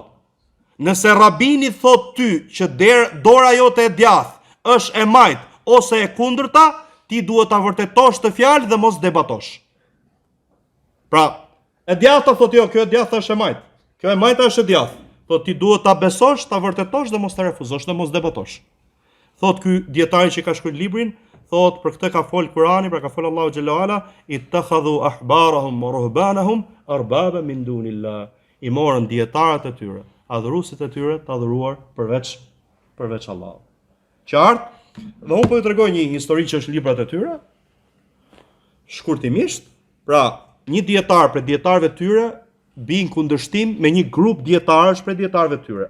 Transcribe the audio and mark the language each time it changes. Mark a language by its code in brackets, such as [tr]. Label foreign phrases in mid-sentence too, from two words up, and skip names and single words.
[sq] Nëse rabini thot ty që dora jote e djathtë është e majt ose e kundërta, ti duhet ta vërtetosh të fjalë dhe mos debatosh. Pra, e djathta thot jo, kjo e djathta është e majt. Kjo e majta është e djathtë. Thot ti duhet ta besosh, ta vërtetosh dhe mos ta refuzosh dhe mos debatosh. Thot ky dietari që ka shkruar librin, thot për këtë ka fol Kurani, pra ka fol Allahu [ar] جل وعلا, اتخذوا أحبارهم ورهبانهم أربابا من دون الله. [sq] I morën dietarët e tyre, adhuruesit e tyre të adhuruar përveç Allahut. Qartë? Dhe unë po ju tregoj një histori që është librat e tyre. Shkurtimisht, pra një dietar për dietarëve të tyre bin kundërshtim me një grup dietarësh për dietarëve të tyre.